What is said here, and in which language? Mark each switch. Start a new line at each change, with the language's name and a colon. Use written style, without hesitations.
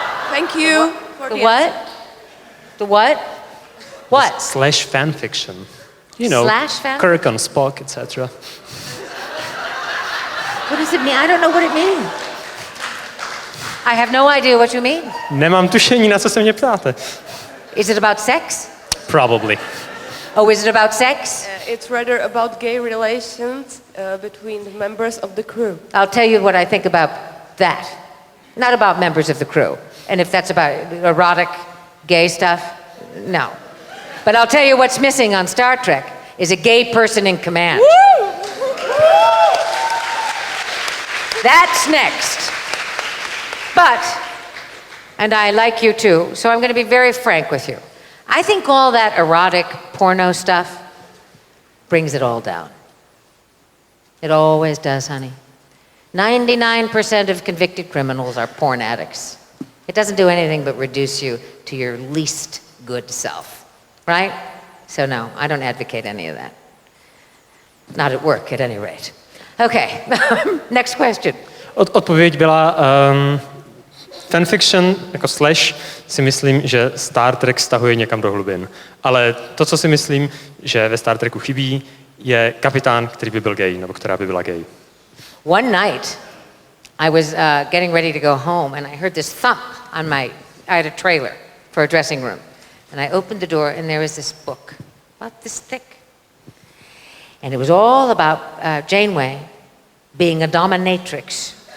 English: Thank you. The what? The what? What? Slash fan fiction. You know, Slash fan? Kirk on Spock, etc. What does it mean? I don't know what it means. I have no idea what you mean.
Czech: Nemám tušení, na co se mě ptáte.
English: Is it about sex? Probably. Oh, is it about sex? It's rather about gay relations between the members of the crew. I'll tell you what I think about that. Not about members of the crew. And if that's about erotic, gay stuff, no. But I'll tell you what's missing on Star Trek is a gay person in command. Woo! That's next. But, and I like you too, so I'm going to be very frank with you. I think all that erotic porno stuff brings it all down. It always does, honey. 99% of convicted criminals are porn addicts. It doesn't do anything but reduce you to your least good self, right? So no, I don't advocate any of that. Not at work, at any rate. Okay, next question.
Czech: Odpověď byla fanfiction jako slash si myslím, že Star Trek stahuje někam do hlubin. Ale to, co si myslím, že ve Star Treku chybí, je kapitán, který by byl gay, nebo která by byla gay.
English: One night, I was getting ready to go home, and I heard this thump on I had a trailer for a dressing room. And I opened the door, and there was this book, about this thick. And it was all about Janeway being a dominatrix.